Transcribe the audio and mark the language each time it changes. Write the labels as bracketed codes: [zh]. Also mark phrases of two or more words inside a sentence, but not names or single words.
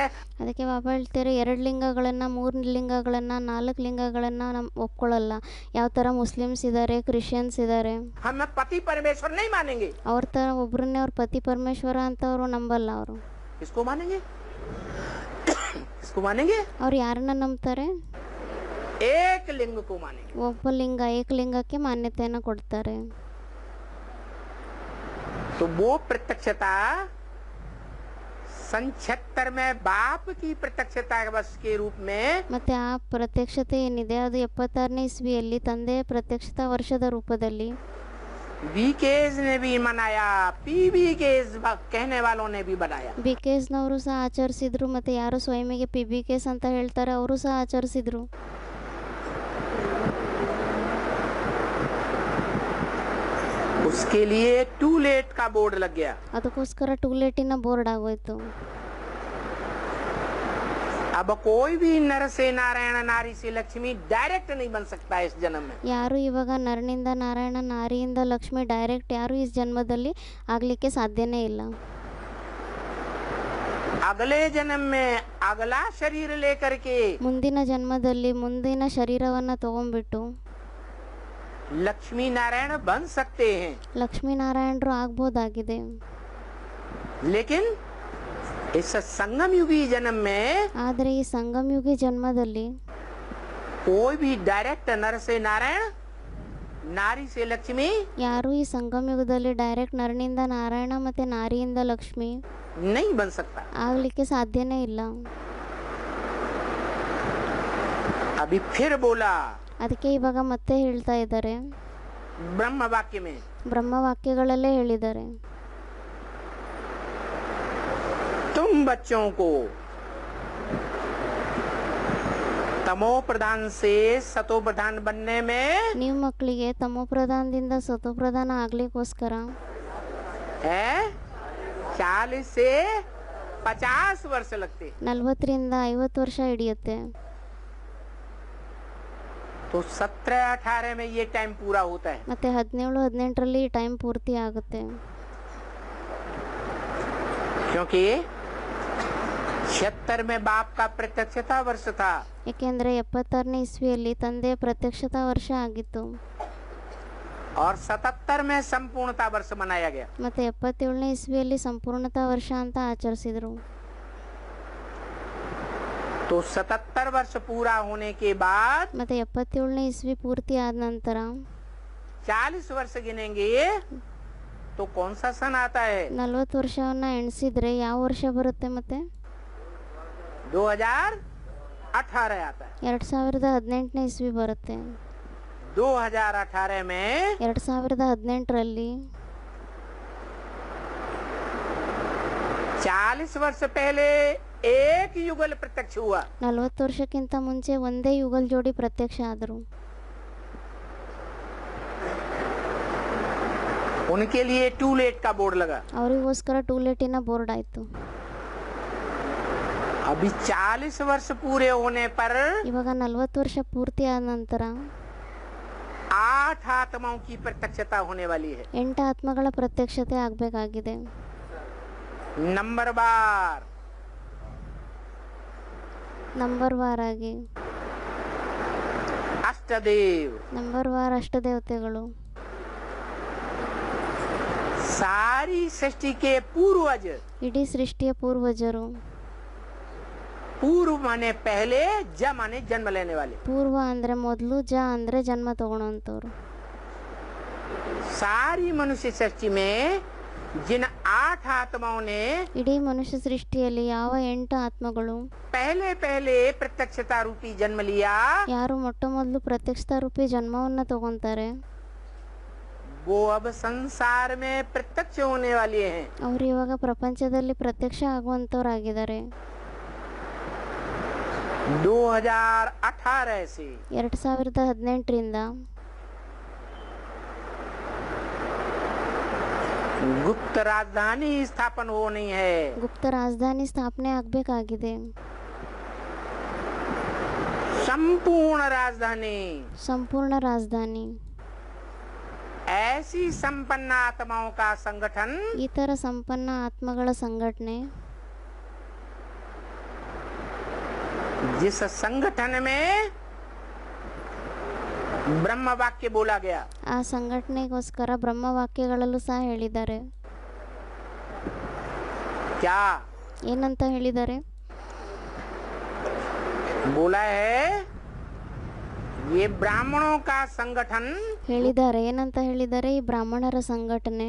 [kn] ಅದಕ್ಕೆ ಬಾಬಾ ಹೇಳ್ತಾರೆ, 2 ಲಿಂಗಗಳನ್ನ, 3 ಲಿಂಗಗಳನ್ನ, 4 ಲಿಂಗಗಳನ್ನ ಒಪ್ಕೊಳ್ಳಲ್ಲ. ಯಾವ ತರ ಮುಸ್ಲಿಮ್ಸ್ ಇದ್ದಾರೆ, ಕ್ರಿಶ್ಚಿಯನ್ಸ್ ಇದ್ದಾರೆ. [hi] हम पति परमेश्वर नहीं मानेंगे। [kn] ಅವ್ರ ತರ ಒಬ್ರನ್ನೇ ಅವ್ರ ಪತಿ ಪರಮೇಶ್ವರ ಅಂತ ಅವರು ನಂಬಲ್ಲ. ಅವರು [hi] किसको मानेंगे? किसको मानेंगे? [kn] ಅವ್ರು ಯಾರನ್ನ ನಂಬ್ತಾರೆ? [hi] एक लिंग को मानेंगे। [kn] ಒಬ್ಬ ಲಿಂಗ, ಏಕಲಿಂಗಕ್ಕೆ ಮಾನ್ಯತೆಯನ್ನು ಕೊಡ್ತಾರೆ. [hi] तो वो प्रत्यक्षता सन 76 में बाप की प्रत्यक्षता बस के रूप में, [kn] ಮತ್ತೆ ಆ ಪ್ರತ್ಯಕ್ಷತೆ ಏನಿದೆ ಅದು 76ನೇ ಇಸ್ವಿಯಲ್ಲಿ ತಂದೆಯ ಪ್ರತ್ಯಕ್ಷತಾ ವರ್ಷದ ರೂಪದಲ್ಲಿ [hi] बीकेज ने भी मनाया, पीबीकेज कहने वालों ने भी बनाया। [kn] ಬಿಕೆಎಸ್ನವರು ಸಹ ಆಚರಿಸಿದ್ರು. ಮತ್ತೆ ಯಾರು ಸ್ವಯಂಗೆ ಪಿಬಿಕೆಸ್ ಅಂತ ಹೇಳ್ತಾರೆ ಅವರು ಸಹ ಆಚರಿಸಿದ್ರು. [hi] उसके लिए [en] to let [hi] का बोर्ड लग गया। [kn] ಅದಕ್ಕೋಸ್ಕರ ಟೂಲೆಟಿನ ಬೋರ್ಡ್ ಆಗೋಯ್ತು. [hi] अब कोई भी नर से नारायण, नारी से लक्ष्मी डायरेक्ट नहीं बन सकता इस जन्म में। [kn] ಯಾರು ಇವಾಗ ನರನಿಂದ ನಾರಾಯಣ, ನಾರಿಯಿಂದ ಲಕ್ಷ್ಮಿ ಡೈರೆಕ್ಟ್ ಯಾರು ಈ ಜನ್ಮದಲ್ಲಿ ಆಗ್ಲಿಕ್ಕೆ ಸಾಧ್ಯನೇ ಇಲ್ಲ. [hi] अगले जन्म में अगला शरीर लेकर के [kn] ಮುಂದಿನ ಜನ್ಮದಲ್ಲಿ ಮುಂದಿನ ಶರೀರವನ್ನ ತಗೊಂಡ್ಬಿಟ್ಟು [hi] लक्ष्मी नारायण बन सकते हैं, [kn] ಲಕ್ಷ್ಮೀನಾರಾಯಣರು ಆಗ್ಬೋದಾಗಿದೆ. [hi] लेकिन इस संगम युगी जन्म में [kn] ಆದರೆ ಈ ಸಂಗಮಯುಗಿ ಜನ್ಮದಲ್ಲಿ [hi] कोई भी डायरेक्ट नर से नारायण, नारी से लक्ष्मी [kn] ಯಾರು ಈ ಸಂಗಮಯುಗದಲ್ಲಿ ಡೈರೆಕ್ಟ್ ನರನಿಂದ ನಾರಾಯಣ ಮತ್ತೆ ನಾರಿಯಿಂದ ಲಕ್ಷ್ಮಿ [hi] नहीं बन सकता। [kn] ಆಗ್ಲಿಕ್ಕೆ ಸಾಧ್ಯನೇ ಇಲ್ಲ. [hi] अभी फिर बोला [kn] ಅದಕ್ಕೆ ಇವಾಗ ಮತ್ತೆ ಹೇಳ್ತಾ ಇದ್ದಾರೆ, [hi] ब्रह्म वाक्य में, [kn] ಬ್ರಹ್ಮವಾಕ್ಯಗಳಲ್ಲೇ ಹೇಳಿದ್ದಾರೆ, [hi] तुम बच्चों को तमो प्रधान से सतो प्रधान बनने में [kn] ನೀವು ಮಕ್ಕಳಿಗೆ ತಮೋಪ್ರಧಾನದಿಂದ ಸತೋಪ್ರಧಾನ ಆಗ್ಲಿಕ್ಕೋಸ್ಕರ [hi] है 40 से 50 वर्ष लगते। [kn] 40ರಿಂದ 50 ವರ್ಷ ಹಿಡಿಯುತ್ತೆ. [hi] तो 17-18 में ये टाइम पूरा होता है। [kn] ಮತ್ತೆ 17-18ರಲ್ಲಿ ಈ ಟೈಮ್ ಪೂರ್ತಿ ಆಗುತ್ತೆ. [hi] क्योंकि 76 में बाप का प्रत्यक्षता वर्ष था, [kn] ಯಾಕೆಂದ್ರೆ 76ನೇ ಇಸ್ವಿಯಲ್ಲಿ ತಂದೆಯ ಪ್ರತ್ಯಕ್ಷತಾ ವರ್ಷ ಆಗಿತ್ತು. [hi] और 77 में संपूर्णता वर्ष मनाया गया। [kn] ಮತ್ತೆ 77ನೇ ಇಸ್ವಿಯಲ್ಲಿ ಸಂಪೂರ್ಣತಾ ವರ್ಷ ಅಂತ ಆಚರಿಸಿದ್ರು. [hi] तो 77 वर्ष पूरा होने के बाद [kn] ಮತ್ತೆ 77ನೇ ಇಸ್ವಿ ಪೂರ್ತಿ ಆದ ನಂತರ [hi] 40 वर्ष गिनेंगे तो कौन सा सन आता है? [kn] 40 ವರ್ಷವನ್ನ ಎಣಿಸಿದ್ರೆ ಯಾವ ವರ್ಷ ಬರುತ್ತೆ ಮತ್ತೆ? [hi] 2018 आता है। [kn] 2018ನೇ ಇಸ್ವಿ ಬರುತ್ತೆ। [hi] 2018 में [kn] 2018ರಲ್ಲಿ [hi] 40 वर्ष पहले एक युगल प्रत्यक्ष हुआ। [kn] 40 ವರ್ಷಕ್ಕಿಂತ ಮುಂಚೆ ಒಂದೇ ಯುಗಲ್ ಜೋಡಿ ಪ್ರತ್ಯಕ್ಷ ಆದರು। [hi] उनके लिए टूलेट का बोर्ड लगा। [kn] ಅವರಿಗೋಸ್ಕರ ಟೂಲೆಟಿನ ಬೋರ್ಡ್ ಆಯ್ತು। [hi] अभी 40 वर्ष पूरे होने पर [kn] ಇವಾಗ 40 ವರ್ಷ ಪೂರ್ತಿ ಆದ ನಂತರ [hi] 8 आत्माओं की प्रत्यक्षता होने वाली है। [kn] 8 ಆತ್ಮಗಳ ಪ್ರತ್ಯಕ್ಷತೆ ಆಗಬೇಕಾಗಿದೆ। [hi] नंबर [kn] ವಾರ್ ಆಗಿ [hi] अष्टदेव, [kn] ನಂಬರ್ ವಾರ್ ಅಷ್ಟದೇವತೆಗಳು, [hi] सारी सृष्टि के पूर्वज। [kn] ಇಡೀ ಸೃಷ್ಟಿಯ ಪೂರ್ವಜರು। [hi] पूर्व माने पहले, ज माने जन्म लेने वाले। [kn] ಪೂರ್ವ ಅಂದ್ರೆ ಮೊದಲು, ಜ ಅಂದ್ರೆ ಜನ್ಮ ತಗೊಳ್ಳೋಂಥವ್ರು। [hi] सारी मनुष्य सृष्टि में जिन 8 आत्माओं ने [kn] ಇಡೀ ಮನುಷ್ಯ ಸೃಷ್ಟಿಯಲ್ಲಿ ಯಾವ 8 ಆತ್ಮಗಳು [hi] पहले प्रत्यक्षता रूपी जन्म लिया, [kn] ಯಾರು ಮೊಟ್ಟ ಮೊದಲು ಪ್ರತ್ಯಕ್ಷತಾ ರೂಪಿ ಜನ್ಮವನ್ನ ತಗೊಂತಾರೆ, [hi] वो अब संसार में प्रत्यक्ष होने वाले हैं। [kn] ಅವರು ಇವಾಗ ಪ್ರಪಂಚದಲ್ಲಿ ಪ್ರತ್ಯಕ್ಷ ಆಗುವಂತವರಾಗಿದ್ದಾರೆ। [hi] 2018 से [kn] 2018ರಿಂದ [hi] गुप्त राजधानी स्थापन होनी है। [kn] ಗುಪ್ತ ರಾಜಧಾನಿ ಸ್ಥಾಪನೆ ಆಗಬೇಕಾಗಿದೆ। [hi] संपूर्ण राजधानी, [kn] ಸಂಪೂರ್ಣ ರಾಜಧಾನಿ, [hi] ऐसी संपन्न आत्माओं का संगठन, [kn] ಈ ತರ ಸಂಪನ್ನ ಆತ್ಮಗಳ ಸಂಘಟನೆ, [hi] जिस संगठन में ब्रह्म वाक्य बोला गया। [kn] ಆ ಸಂಘಟನೆಗೋಸ್ಕರ ಬ್ರಹ್ಮವಾಕ್ಯಗಳಲ್ಲೂ ಸಹ ಹೇಳಿದ್ದಾರೆ। [hi] क्या [kn] ಏನಂತ ಹೇಳಿದ್ದಾರೆ? [hi] बोला है? ये ब्राह्मणों का संगठन [kn] ಹೇಳಿದ್ದಾರೆ। ಏನಂತ ಹೇಳಿದ್ದಾರೆ? ಈ ಬ್ರಾಹ್ಮಣರ ಸಂಘಟನೆ,